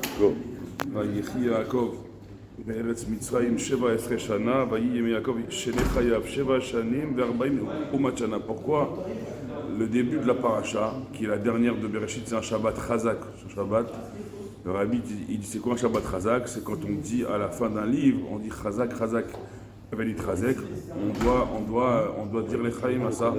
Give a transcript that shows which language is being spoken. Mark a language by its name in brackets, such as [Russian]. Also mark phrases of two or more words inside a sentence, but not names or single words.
[Hebrew] go. ויחי יעקב בארץ מצרים 17 שנה, ויהי ימי יעקב שני חייו 7 שנים ו40 אומת שנה. [French] Pourquoi le début de la paracha, qui est la dernière de Bereshit, c'est un Shabbat Chazak, un Shabbat. Le Rabbi il dit c'est quoi un Shabbat Chazak? C'est quand on dit à la fin d'un livre, on dit [Hebrew] חזק חזק ונתחזק, [French] on doit dire les Chaim à ça.